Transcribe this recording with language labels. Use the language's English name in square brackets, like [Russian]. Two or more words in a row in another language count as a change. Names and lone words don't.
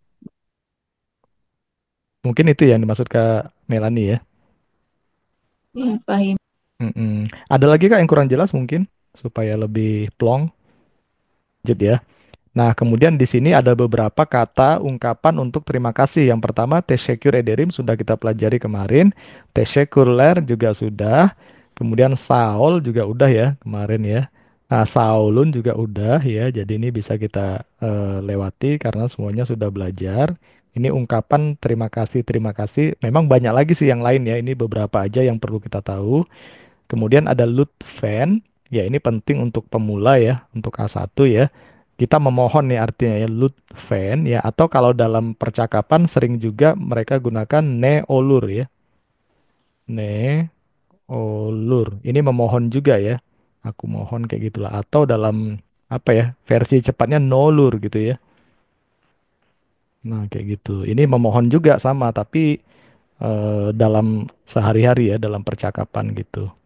[Indonesian] Mungkin itu yang dimaksud Kak Melani ya. Iya, paham. Mm-mm. Ada lagi Kak yang kurang jelas mungkin supaya lebih plong. Lanjut ya. Nah, kemudian di sini ada beberapa kata ungkapan untuk terima kasih. Yang pertama, [Turkish] teşekkür ederim [Indonesian] sudah kita pelajari kemarin. Teşekkürler juga sudah. Kemudian Saul juga udah ya kemarin ya. Nah, Saulun juga udah ya. Jadi ini bisa kita lewati karena semuanya sudah belajar. Ini ungkapan terima kasih, terima kasih. Memang banyak lagi sih yang lain ya. Ini beberapa aja yang perlu kita tahu. Kemudian ada Lutfen, ya ini penting untuk pemula ya, untuk A1 ya. Kita memohon nih artinya ya Lutfen ya, atau kalau dalam percakapan sering juga mereka gunakan [Turkish] ne olur [Indonesian] ya. [Turkish] Ne olur. [Indonesian] Ini memohon juga ya. Aku mohon kayak gitulah. Atau dalam apa ya, versi cepatnya nolur gitu ya. Nah, kayak gitu. Ini memohon juga sama, tapi dalam sehari-hari ya, dalam percakapan gitu.